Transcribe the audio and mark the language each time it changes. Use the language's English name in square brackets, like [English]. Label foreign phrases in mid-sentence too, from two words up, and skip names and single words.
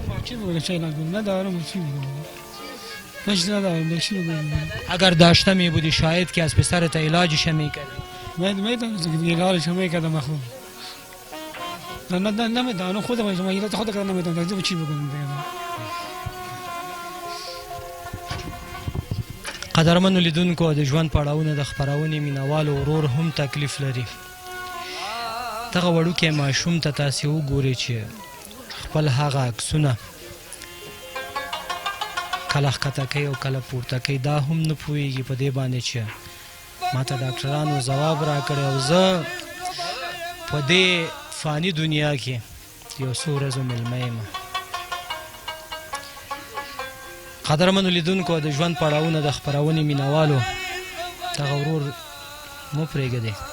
[Persian] چی بگم چه علاج ندارم چی بگم نشد ندارم چی بگم اگر داشته می بودی شاید که از پسرت علاجش میکردی میدونم علاجش میکردم خوب نه نمیدونم خودم علاج خود کردم نمیدونم چی بگم [Pashto] قدرمنو لیدونکو د ژوند پړاوونه د خپرونې مینوالو ورور هم تکلیف لري دغه وړوکی ماشوم ته تاسې وګورئ چې خپل هغه عکسونه کله ښکته کوي او کله پورته کوي دا هم نه پوهېږي په دې باندې چې ما ته ډاکټرانو ځواب راکړی او زه په دې فاني دنیا کې یو څو ورځو میلمه یم قدرمنو لیدونکو د ژوند پړاوونه د خپرونې مینوالو دغه ورور مه پرېږدئ